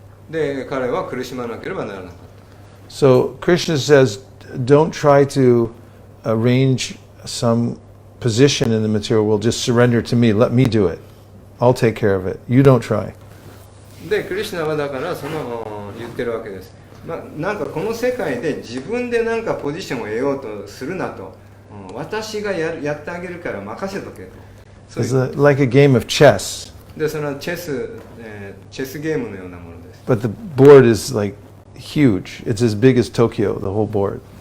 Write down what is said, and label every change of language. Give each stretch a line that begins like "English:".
Japanese: で、彼は苦しまなければならなかった。
English: So Krishna says, don't try to arrange some position in the material world. Just surrender to me. Let me do it. I'll take care of it. You don't try.
Japanese: で、クリシュナはだからその言ってるわけです。なんかこの世界で自分でなんかポジションを得ようとするなと。私がやってあげるから任せとけと。
English: It's like a game of chess.
Japanese: で、そのチェスゲームのようなものです。
English: But the board is like huge. It's as big as Tokyo, the whole board.